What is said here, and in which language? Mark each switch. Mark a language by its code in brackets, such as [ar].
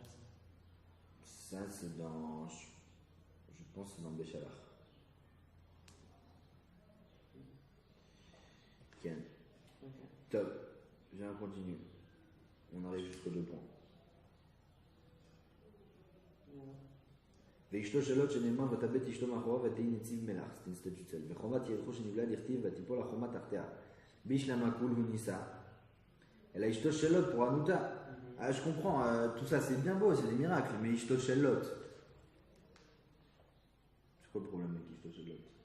[fr] ça? Ça, c'est dans. Je pense que c'est dans Béchalar. [he] Ken. [fr] Okay. Top. Viens, on continue. On arrive jusqu'aux 2 points. [he] ואשתו שלו שנאמר ותבט אשתו מאחוריו ותהי נציב מלח, סטנצטג'וצל, וחומת ירחו שנבלה דכתיב ותיפול החומה תחתיה. בישלמה כול הוא ניסה. אלא אשתו שלו [fr] pour Anouta. Ah, je comprends, tout ça c'est bien beau, c'est des miracles, mais Ishto Shellot. C'est quoi le problème avec Ishto Shellot?